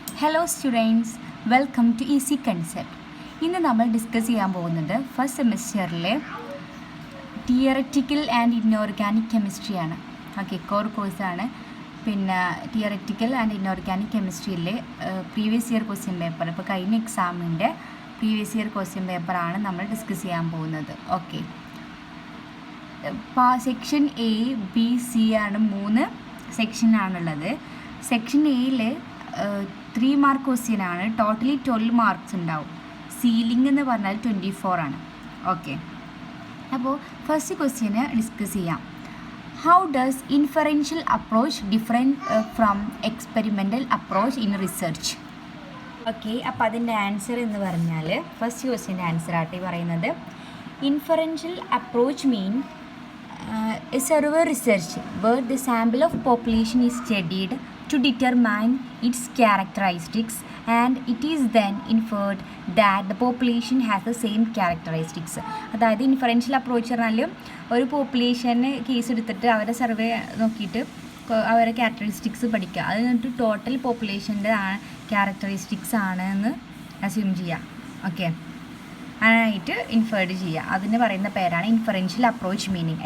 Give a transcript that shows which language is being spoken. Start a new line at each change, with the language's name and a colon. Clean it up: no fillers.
English: Hello students, welcome to Easy Concept.
Malayalam: ഇന്ന് നമ്മൾ discuss ചെയ്യാൻ പോകുന്നത് first സെമിസ്റ്ററിലെ theoretical and inorganic കെമിസ്ട്രിയാണ്. Okay, core കോഴ്സാണ്. പിന്നെ theoretical and inorganic കെമിസ്ട്രിയിലെ previous year question paper, ഇപ്പോൾ കഴിഞ്ഞ എക്സാമിൻ്റെ പ്രീവിയസ് ഇയർ ക്വസ്റ്റ്യൻ പേപ്പറാണ് നമ്മൾ ഡിസ്കസ് ചെയ്യാൻ പോകുന്നത്. Okay, section A, B, C ആണ് 3 സെക്ഷനാണുള്ളത്. സെക്ഷൻ എയിൽ 3 മാർക്ക് ക്വസ്റ്റ്യൻ ആണ്. ടോട്ടലി 12 മാർക്സ് ഉണ്ടാവും. സീലിംഗ് എന്ന് പറഞ്ഞാൽ 24 ആണ്. ഓക്കെ, അപ്പോൾ ഫസ്റ്റ് ക്വസ്റ്റ്യന് ഡിസ്കസ് ചെയ്യാം.
English: How does inferential approach different from experimental approach in research?
Malayalam: Okay, അപ്പോൾ അതിൻ്റെ ആൻസർ എന്ന് പറഞ്ഞാൽ ഫസ്റ്റ് ക്വസ്റ്റ്യൻ്റെ ആൻസർ ആട്ടെ പറയുന്നത്.
English: Inferential approach mean a survey research where the sample of population is studied to determine its characteristics and it is then inferred that the population has the same characteristics.
Malayalam: അതായത് inferential approach പറഞ്ഞാൽ ഒരു population case എടുത്തിട്ട് അവരെ survey നോക്കിയിട്ട് അവരെ characteristics പഠിക്കുക. അത് എന്നിട്ട് ടോട്ടൽ പോപ്പുലേഷൻ്റെ ക്യാരക്ടറിസ്റ്റിക്സ് ആണ് എന്ന് അസ്യൂം ചെയ്യുക. ഓക്കെ, ആയിട്ട് ഇൻഫേർഡ് ചെയ്യുക. അതിന് പറയുന്ന പേരാണ് ഇൻഫറൻഷ്യൽ അപ്രോച്ച് മീനിങ്.